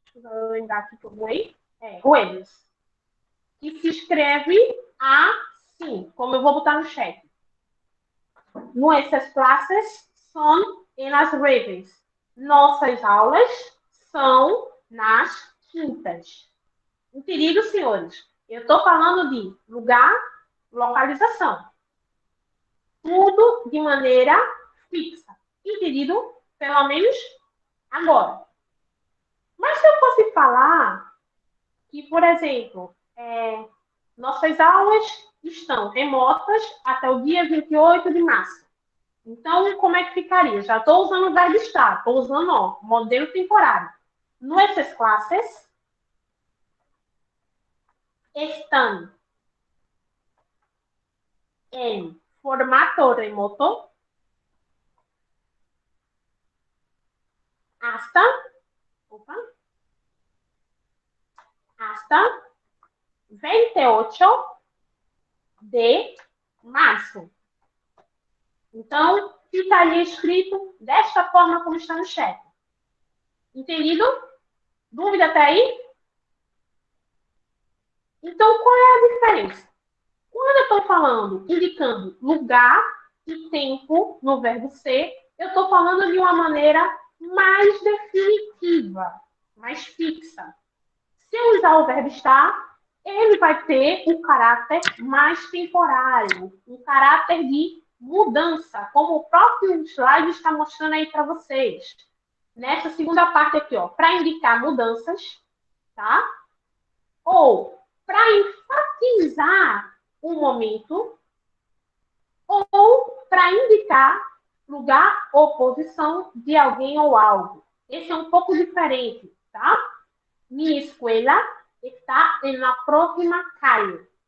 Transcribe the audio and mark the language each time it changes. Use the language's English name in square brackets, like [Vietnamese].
[Portuguese] Deixa eu lembrar aqui que eu vou aí. É, jueves. Que se escreve assim, como eu vou botar no chat. [Spanish] Nuestras clases son en las jueves. [Portuguese] Nossas aulas são nas quintas. Entendido, senhores? Eu estou falando de lugar, localização. Tudo de maneira fixa. Entendido? Pelo menos agora. Mas se eu fosse falar que, por exemplo, nossas aulas estão remotas até o dia 28 de março. Então, como é que ficaria? Já estou usando o verbo estar, estou usando ó, modelo temporário. [Spanish] Nuestras clases están en formato remoto hasta, hasta 28 de março. [Portuguese] Então, ficaria escrito desta forma como está no chat. Entendido? Dúvida até aí? Então, qual é a diferença? Quando eu estou falando, indicando lugar e tempo no verbo ser, eu estou falando de uma maneira mais definitiva, mais fixa. Se eu usar o verbo estar, ele vai ter um caráter mais temporário, um caráter de mudança, como o próprio slide está mostrando aí para vocês. Nessa segunda parte aqui, ó, para indicar mudanças, tá? Ou para enfatizar um momento, ou para indicar lugar ou posição de alguém ou algo. Esse é um pouco diferente, tá? [Spanish] Mi escuela está en la próxima calle.